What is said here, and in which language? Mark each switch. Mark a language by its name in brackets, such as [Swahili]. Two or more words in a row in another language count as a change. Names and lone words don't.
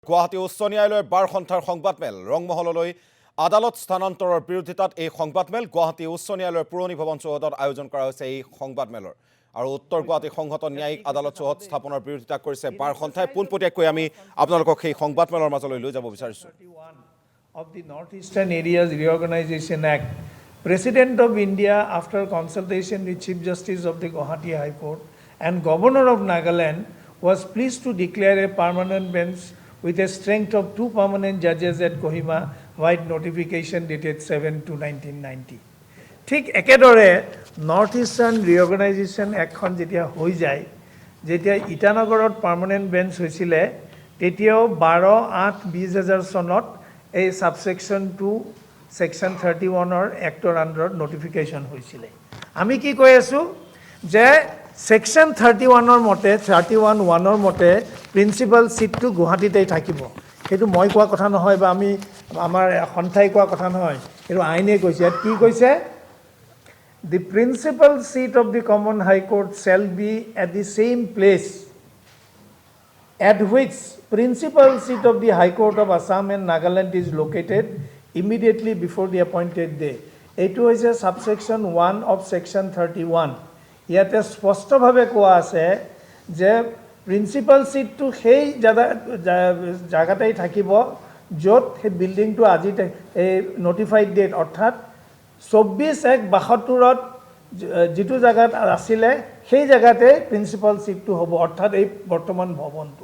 [Assamese] গুৱাহাটী উচ্চ ন্যায়ালয়ৰ বাৰ সন্থাৰ সংবাদমেল ৰংমহললৈ আদালত স্থানান্তৰৰ বিৰোধিতাত এই সংবাদমেল গুৱাহাটী উচ্চ ন্যায়ালয়ৰ পুৰণি ভৱন চৌহদত আয়োজন কৰা হৈছে। এই সংবাদমেলৰ আৰু উত্তৰ গুৱাহাটী সংহত ন্যায়িক আদালত চৌহদ স্থাপনৰ বিৰোধিতা কৰিছে বাৰ সন্থাই। পোনপটীয়াকৈ আমি আপোনালোকক সেই সংবাদমেলৰ মাজলৈ লৈ যাব বিচাৰিছোঁ। [English] Of the Northeastern Areas Reorganization Act, President of India, after consultation with Chief Justice of the Guwahati High Court and Governor of Nagaland, was pleased to declare a permanent bench with a strength of 2 permanent judges at Kohima, white notification dated 7/2/1990. [Assamese] ঠিক একেদৰে নৰ্থ ইষ্টাৰ্ণ ৰিঅৰ্গেনাইজেশ্যন এক্টখন যেতিয়া হৈ যায়, যেতিয়া ইটানগৰত [English] permanent bench [Assamese] হৈছিলে, তেতিয়াও 12/8/20,000 চনত এই [English] subsection 2 section 31 [Assamese] এক্টৰ আণ্ডাৰত নটিফিকেশ্যন হৈছিলে। আমি কি কৈ আছোঁ যে ছেকশ্যন 31 মতে 31(1) মতে [English] principal seat [Assamese] গুৱাহাটীতেই থাকিব। সেইটো মই কোৱা কথা নহয় বা আমি আমাৰ সন্থাই কোৱা কথা নহয়, সেইটো আইনে কৈছে। ইয়াত কি কৈছে? [English] The principal seat of the Common High Court shall be at the same place at which principal seat of the High Court of Assam and Nagaland is located immediately before the appointed day. [Assamese] এইটো হৈছে [English] subsection 1 of section 31. [Assamese] ইয়াতে স্পষ্টভাৱে কোৱা আছে যে [English] principal seat [Assamese] সেই জাগাতেই থাকিব য'ত সেই বিল্ডিংটো আজি এই [English] notified date [Assamese] অৰ্থাৎ 24/1/72ত যিটো জাগাত আছিলে সেই জাগাতে [English] principal seat [Assamese] হ'ব, অৰ্থাৎ এই বৰ্তমান ভৱনটো।